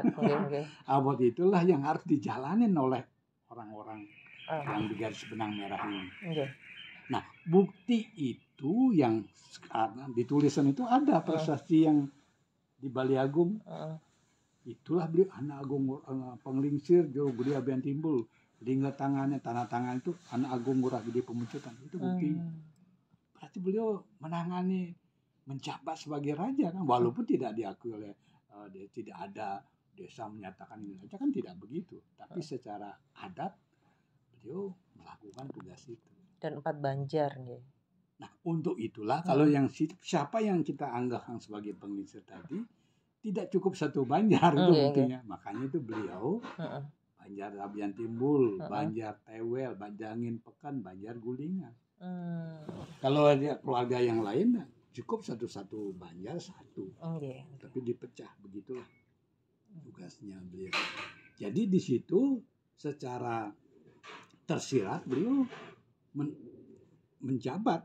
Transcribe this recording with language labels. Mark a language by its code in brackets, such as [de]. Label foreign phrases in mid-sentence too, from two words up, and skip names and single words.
[id] Abot itulah yang harus dijalanin oleh orang-orang yang di garis benang merah ini. Nah bukti itu yang di tulisan itu ada prasasti yang di Bali Agung. Itulah beliau anak agung penglingsir jauh gede abian timbul. Lingga tangannya, tanah tangan itu anak Agung Ngurah Gede Pemecutan. Itu bukti. Berarti beliau menangani, menjabat sebagai raja kan, walaupun tidak diakui oleh tidak ada desa menyatakan ini raja kan, tidak begitu. Tapi secara adat beliau melakukan tugas itu. Dan 4 banjar nih. Nah untuk itulah kalau yang siapa yang kita anggap sebagai penglingsir tadi tidak cukup 1 banjar itu buktinya. Makanya itu beliau Banjar Abian Timbul, Banjar Tewel, Banjangin Pekan, Banjar Gulingan. Kalau ada keluarga yang lain cukup satu banjar satu. Tapi dipecah begitulah. tugasnya beliau. Jadi di situ secara tersirat beliau menjabat.